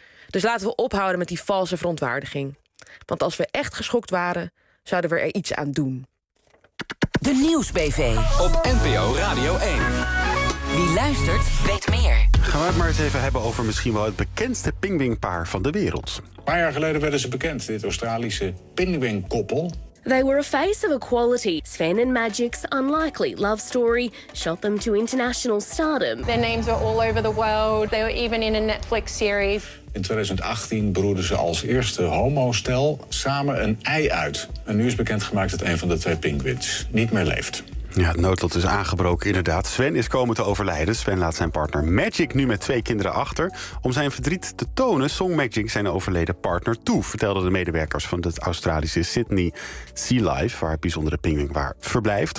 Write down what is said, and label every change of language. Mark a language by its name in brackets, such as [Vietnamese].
[Dutch] Dus laten we ophouden met die valse verontwaardiging. Want als we echt geschokt waren, zouden we er iets aan doen. De Nieuwsbv op NPO Radio 1. Wie luistert, weet meer. Gaan we het maar eens even hebben over misschien wel het bekendste pingwingpaar van de wereld. Een paar jaar geleden werden ze bekend, dit Australische pingwingkoppel. [English] They were a face of equality. Sven and Magic's unlikely love story shot them to international stardom. Their names were all over the world. They were even in a Netflix series. [Dutch] In 2018 broedden ze als eerste homostel samen een ei uit. En nu is bekendgemaakt dat een van de twee pinguïns niet meer leeft. Ja, het noodlot is aangebroken inderdaad. Sven is komen te overlijden. Sven laat zijn partner Magic nu met twee kinderen achter. Om zijn verdriet te tonen, zong Magic zijn overleden partner toe, vertelden de medewerkers van het Australische Sydney Sea Life, waar het bijzondere pinguïnpaar verblijft.